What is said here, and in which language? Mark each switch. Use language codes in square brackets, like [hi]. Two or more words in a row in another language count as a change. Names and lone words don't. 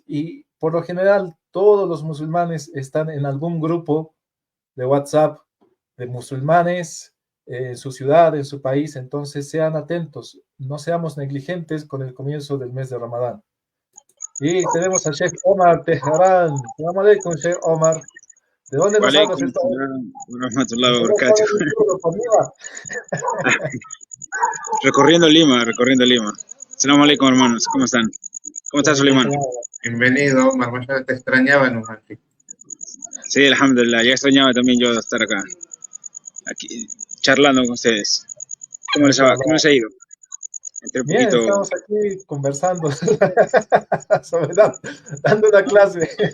[es] Y por lo general, todos los musulmanes están en algún grupo de WhatsApp de musulmanes en su ciudad, en su país. Entonces, sean atentos, no seamos negligentes con el comienzo del mes de Ramadán. Y tenemos al Sheikh Omar Teherán. [ar] السلام عليكم, [es] Sheikh Omar. ¿De dónde nos hablas? Recorriendo Lima. [ar] السلام عليكم, [es] hermanos. ¿Cómo están? ¿Cómo estás, Suleiman? Bienvenido, Omar. Te extrañaba, ¿no? Sí, alhamdulillah. Ya extrañaba también yo estar acá, aquí charlando con ustedes. ¿Cómo les ha ido? Entré un Bien, poquito. estamos aquí conversando, dando una clase.